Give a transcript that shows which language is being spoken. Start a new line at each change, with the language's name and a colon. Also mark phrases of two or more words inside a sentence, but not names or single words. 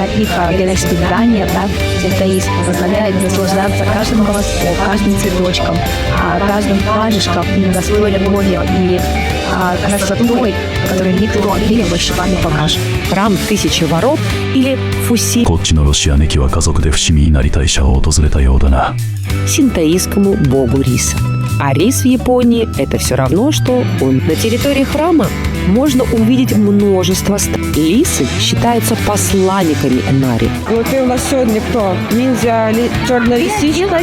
Russian: Их городские здания, да, это позволяет наслаждаться каждым волоском, каждым цветочком, каждым камешком, именно с той любовью и красотой, которую никто в мире больше вам не покажет. Храм Тысячи ворот или Фуси.
Japanese: こっちのロシアネキは家族で伏見稲荷大社を訪れたようだな。
Russian: Синтоистскому богу риса. А рис в Японии – это все равно, что он. На территории храма можно увидеть множество статуй. Лисы считаются посланниками Энари. Вот и у нас сегодня кто? Ниндзя черная лисичка.